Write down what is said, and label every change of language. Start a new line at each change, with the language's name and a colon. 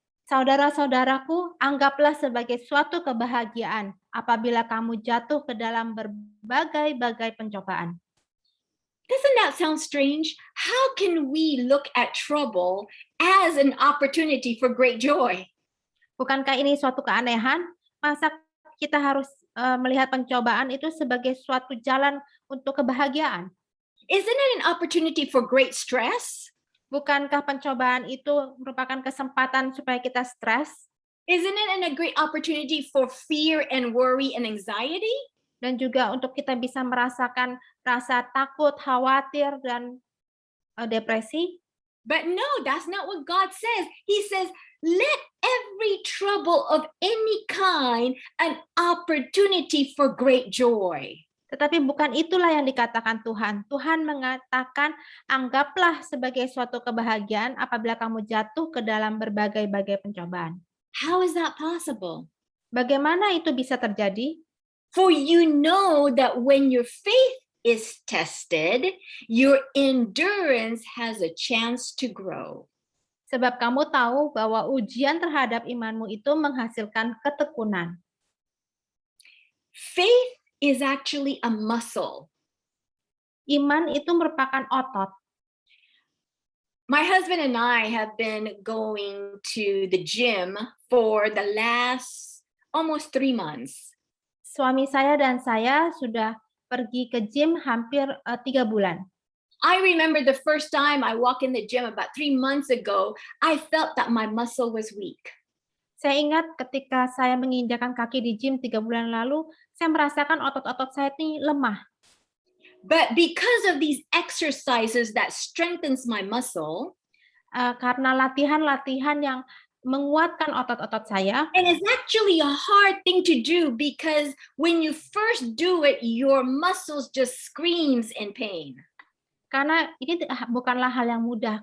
Indonesian: Saudara-saudaraku, anggaplah sebagai suatu kebahagiaan apabila kamu jatuh ke dalam berbagai-bagai pencobaan.
English: Doesn't that sound strange? How can we look at trouble as an opportunity for great joy?
Indonesian: Bukankah ini suatu keanehan? Masa kita harus melihat pencobaan itu sebagai suatu jalan untuk kebahagiaan?
English: Isn't it an opportunity for great stress?
Indonesian: Bukankah pencobaan itu merupakan kesempatan supaya kita stres?
English: Isn't it a great opportunity for fear and worry and anxiety?
Indonesian: Dan juga untuk kita bisa merasakan rasa takut, khawatir, dan depresi.
English: But no, that's not what God says. He says, let every trouble of any kind an opportunity for great joy.
Indonesian: Tetapi bukan itulah yang dikatakan Tuhan. Tuhan mengatakan, anggaplah sebagai suatu kebahagiaan apabila kamu jatuh ke dalam berbagai-bagai pencobaan.
English: How is that possible?
Indonesian: Bagaimana itu bisa terjadi?
English: For you know that when your faith is tested, your endurance has a chance to grow.
Indonesian: Sebab kamu tahu bahwa ujian terhadap imanmu itu menghasilkan ketekunan.
English: Faith is actually a muscle.
Indonesian: Iman itu merupakan otot.
English: My husband and I have been going to the gym for the last almost 3 months.
Indonesian: Suami saya dan saya sudah pergi ke gym hampir 3 bulan.
English: I remember the first time I walked in the gym about 3 months ago, I felt that my muscle was weak.
Indonesian: Saya ingat ketika saya menginjakkan kaki di gym 3 bulan lalu, saya merasakan otot-otot saya ini lemah.
English: But because of these exercises that strengthens my muscle,
Indonesian: Karena latihan-latihan yang menguatkan otot-otot saya,
English: and it's actually a hard thing to do because when you first do it, your muscles just screams in pain.
Indonesian: karena ini bukanlah hal yang mudah.